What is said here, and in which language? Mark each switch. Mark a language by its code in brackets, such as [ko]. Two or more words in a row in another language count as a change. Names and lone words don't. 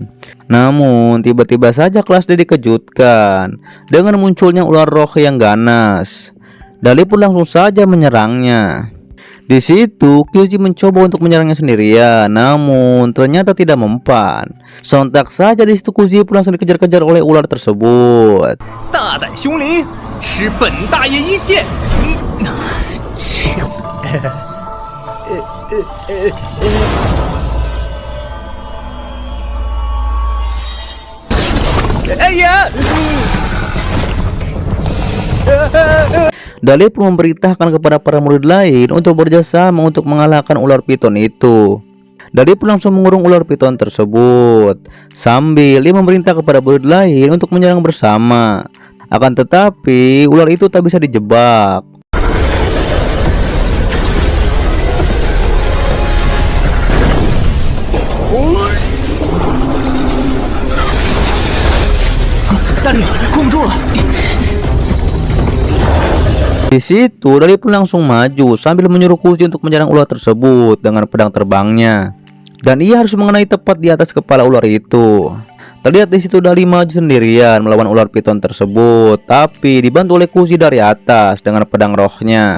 [id] Namun, tiba-tiba saja kelas D dikejutkan dengan munculnya ular roh yang ganas. Dali pun langsung saja menyerangnya. Di situ, Kyuji mencoba untuk menyerangnya sendirian, namun ternyata tidak mempan. Sontak saja di situ Kyuji pun langsung dikejar-kejar oleh ular tersebut. [zh] 大胆凶灵，吃本大爷一剑！哎呀！ [id] Dali pun memberitahukan kepada para murid lain untuk bekerjasama untuk mengalahkan ular piton itu. Dali pun langsung mengurung ular piton tersebut sambil ia memerintah kepada murid lain untuk menyerang bersama. Akan tetapi ular itu tak bisa dijebak. [zh] Dali, 控不住了。 [id] Di situ Dali pun langsung maju sambil menyuruh Kyuji untuk menyerang ular tersebut dengan pedang terbangnya. Dan ia harus mengenai tepat di atas kepala ular itu. Terlihat di situ Dali maju sendirian melawan ular piton tersebut, tapi dibantu oleh Kyuji dari atas dengan pedang rohnya.